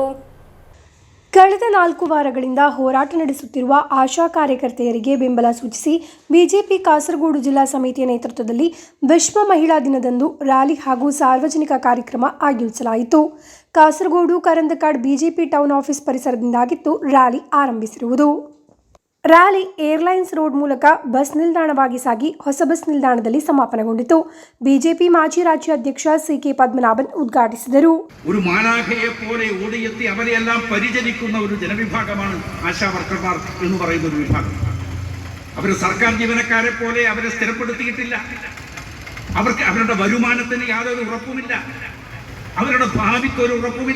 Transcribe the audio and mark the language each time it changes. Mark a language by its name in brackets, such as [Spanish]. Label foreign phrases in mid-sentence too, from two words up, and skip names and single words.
[Kannada] ಕಳೆದ 4 ವಾರಗಳಿಂದ ಹೋರಾಟ ನಡೆಸುತ್ತಿರುವ ಆಶಾ ಕಾರ್ಯಕರ್ತೆಯರಿಗೆ ಬೆಂಬಲ ಸೂಚಿಸಿ ಬಿಜೆಪಿ ಕಾಸರಗೋಡು ಜಿಲ್ಲಾ ಸಮಿತಿಯ ನೇತೃತ್ವದಲ್ಲಿ ವಿಶ್ವ ಮಹಿಳಾ ದಿನದಂದು ರ್ಯಾಲಿ ಹಾಗೂ ಸಾರ್ವಜನಿಕ ಕಾರ್ಯಕ್ರಮ ಆಯೋಜಿಸಲಾಯಿತು. ಕಾಸರಗೋಡು ಕರಂದಕಾಡ್ ಬಿಜೆಪಿ ಟೌನ್ ಆಫೀಸ್ ಪರಿಸರದಿಂದಾಗಿತ್ತು ರ್ಯಾಲಿ ಆರಂಭಿಸಿರುವುದು. ರ್ಯಾಲಿ ಏರ್ಲೈನ್ಸ್ ರೋಡ್ ಮೂಲಕ ಬಸ್ ನಿಲ್ದಾಣವಾಗಿ ಸಾಗಿ ಹೊಸ ಬಸ್ ನಿಲ್ದಾಣದಲ್ಲಿ ಸಮಾಪನಗೊಂಡಿತು. ಬಿಜೆಪಿ ಮಾಜಿ ರಾಜ್ಯಾಧ್ಯಕ್ಷ ಸಿ.ಕೆ. പത്മനാഭൻ ഉദ്ഘാಟಿಸಿದರು. [Malayalam] ഒരു മാലാഖയെ പോലെ ഓടിയെത്തി അവരെയെല്ലാം പരിചരിക്കുന്ന ഒരു ജനവിഭാഗമാണ് ആശാ വർക്കർമാർ എന്ന് പറയുന്ന ഒരു വിഭാഗം. അവർ സർക്കാർ ജീവനക്കാരെ പോലെ അവരെ സ്ഥിരപ്പെടുത്തിയിട്ടില്ല. അവർക്ക് അവരുടെ വരുമാനത്തിന് യാതൊരു ഉറപ്പുമില്ല, അവരുടെ ഭാവിക്ക് ഒരു ഉറപ്പുമില്ല.